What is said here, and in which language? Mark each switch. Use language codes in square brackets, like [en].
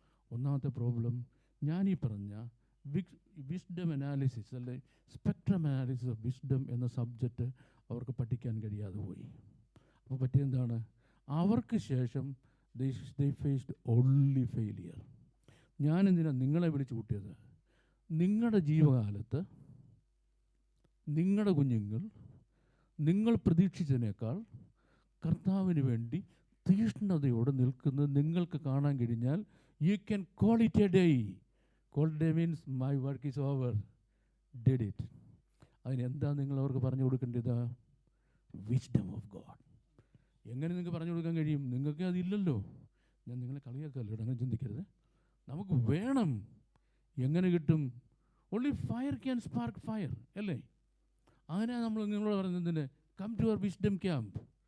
[ml] ഒന്നാമത്തെ പ്രോബ്ലം ഞാനീ പറഞ്ഞ വിസ്ഡം അനാലിസിസ്, അല്ലെ സ്പെക്ട്രം അനാലിസിസ് ഓഫ് വിസ്ഡം എന്ന സബ്ജക്റ്റ് അവർക്ക് പഠിക്കാൻ കഴിയാതെ പോയി. അപ്പോൾ പറ്റിയെന്താണ്? അവർക്ക് ശേഷം [en] they faced only failure. [ml] ഞാനെന്തിനാണ് നിങ്ങളെ വിളിച്ചു കൂട്ടിയത്? നിങ്ങളുടെ ജീവകാലത്ത് നിങ്ങളുടെ കുഞ്ഞുങ്ങൾ നിങ്ങൾ പ്രതീക്ഷിച്ചതിനേക്കാൾ കർത്താവിന് വേണ്ടി തീഷ്ണതയോടെ നിൽക്കുന്നത് നിങ്ങൾക്ക് കാണാൻ കഴിഞ്ഞാൽ [en] you can call it a day. Call it a day means my work is over, did it. [ml] അതിനെന്താ നിങ്ങൾ അവർക്ക് പറഞ്ഞു കൊടുക്കേണ്ടത്? [en] Wisdom of God. [ml] എങ്ങനെ നിങ്ങൾക്ക് പറഞ്ഞു കൊടുക്കാൻ കഴിയും? നിങ്ങൾക്ക് അതില്ലല്ലോ. ഞാൻ നിങ്ങളെ കളിയാക്കല്ലോ, അങ്ങനെ ചിന്തിക്കരുത്. നമുക്ക് വേണം. എങ്ങനെ കിട്ടും? [en] only fire can spark fire, [ml] അല്ലേ? അങ്ങനെ നമ്മൾ നിങ്ങളോട് പറയുന്നതിന് [en] Come to our wisdom camp.